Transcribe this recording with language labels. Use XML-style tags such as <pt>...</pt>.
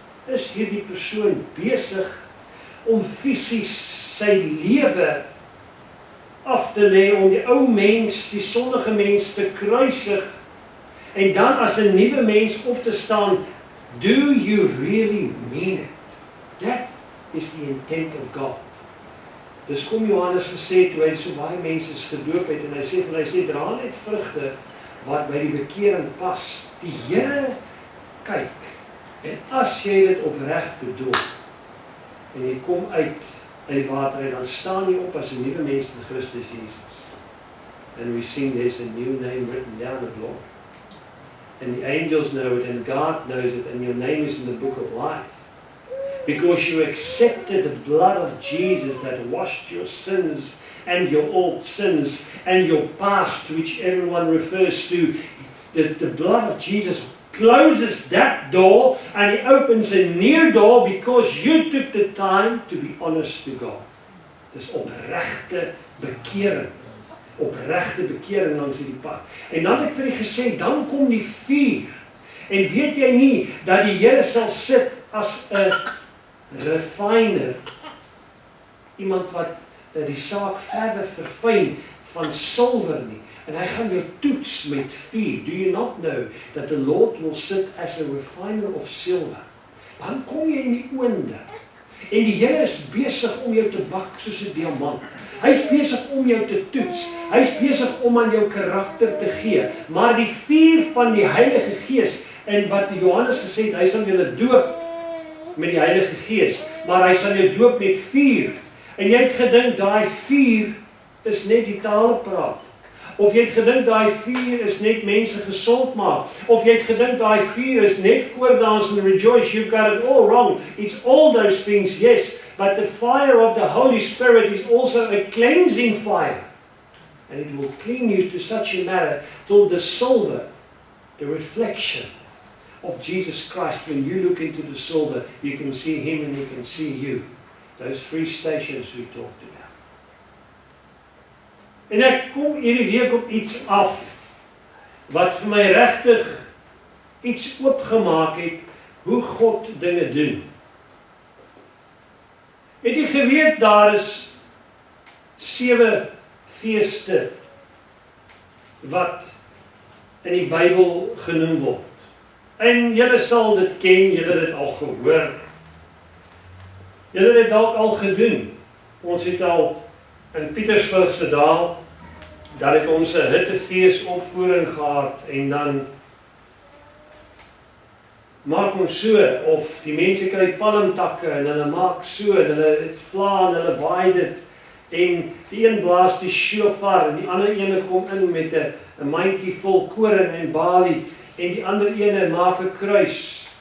<af>Is hierdie persoon besig om fisies sy lewe af te lê, om die ou mens, die sondige mens te kruisig, en dan as 'n nuwe mens op te staan?</af> <en>Do you really mean it? That is the intent of God.</en> <af>Dis kom Johannes gesê toe hy so baie mense gedoop het, en hy sê dra net vrugte wat by die bekering pas. Die Here kyk, en as jy dit opreg bedoel, en jy kom uit die water, en dan staan jy op as 'n nuwe mens in Christus Jesus.</af> <en>And we sing there's a new name written down of Lord. And the angels know it, and God knows it, and your name is in the book of life. Because you accepted the blood of Jesus that washed your sins, and your old sins, and your past, which everyone refers to. The blood of Jesus closes that door, and He opens a new door because you took the time to be honest to God.</en> <af>Dis opregte bekering. opregte bekering langs hierdie pad. En dan het ek vir u gesê, dan kom die vuur. En weet jy nie, dat die Here sal sit as 'n refiner, iemand wat die saak verder verfyn van silwer nie, en hy gaan jou toets met vuur.</af> <en>Do you not know that the Lord will sit as a refiner of silver?</en> <af>Dan kom jy in die oonde, en die Here is besig om jou te bak soos 'n diamant. Hy is besig om jou te toets. Hy is besig om aan jou karakter te gee. Maar die vuur van die Heilige Gees, en wat Johannes gesê het, hy sal julle doop met die Heilige Gees, maar hy sal jou doop met vuur. En jy het gedink daai vuur is net die tale praat. Of jy het gedink daai vuur is net mense gesond maak. Of jy het gedink daai vuur is net koordans</af> <en>and rejoice. You've got it all wrong. It's all those things, yes. But the fire of the Holy Spirit is also a cleansing fire. And it will clean you to such a manner till the silver, the reflection of Jesus Christ. When you look into the silver, you can see Him and He can see you. Those 3 stations we talked about.</en> <af>En ek kom hierdie week op iets af wat vir my regtig iets oopgemaak het hoe God dinge doen. Het jy geweet daar is 7 feeste wat in die Bybel genoem word. En julle sal dit ken, julle het dit al gehoor. Julle het dit dalk al gedoen. Ons het al in Pietersburgse dae, dan het ons 'n hittefees opvoering gehad en dan maak ons so, of die mense kry palmtakke en hulle maak so, en hulle het vla en hulle waai dit en die een blaas die shofar en die ander ene kom in met 'n mandjie vol koring en balie en die ander ene maak 'n kruis.</af>